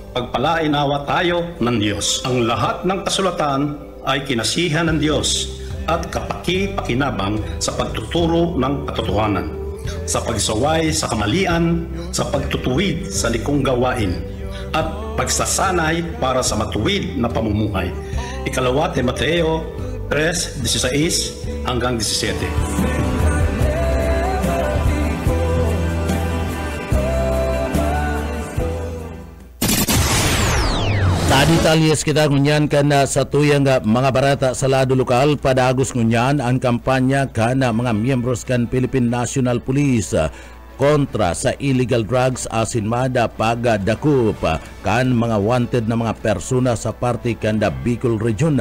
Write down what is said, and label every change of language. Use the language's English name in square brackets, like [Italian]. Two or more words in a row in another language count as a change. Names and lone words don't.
[Filipino] Pagpalain nawa tayo ng Diyos. Ang lahat ng kasulatan ay kinasihan ng Diyos at kapaki-pakinabang sa pagtuturo ng katotohanan, sa pagsaway sa kamalian, sa pagtutuwid sa likong gawain, at pagsasanay para sa matuwid na pamumuhay. Ikalawa Timoteo 3:16 hanggang 17. [Bikol] Detalyes kita ngunyan kana sa tuyang mga barata sa lado lokal, padagos ngunyan ang kampanya kana mga miyembros kan Philippine National Police kontra sa [English] illegal drugs [Bikol] asin mada pagdakup kan mga wanted na mga persona sa parte kanda Bicol Region.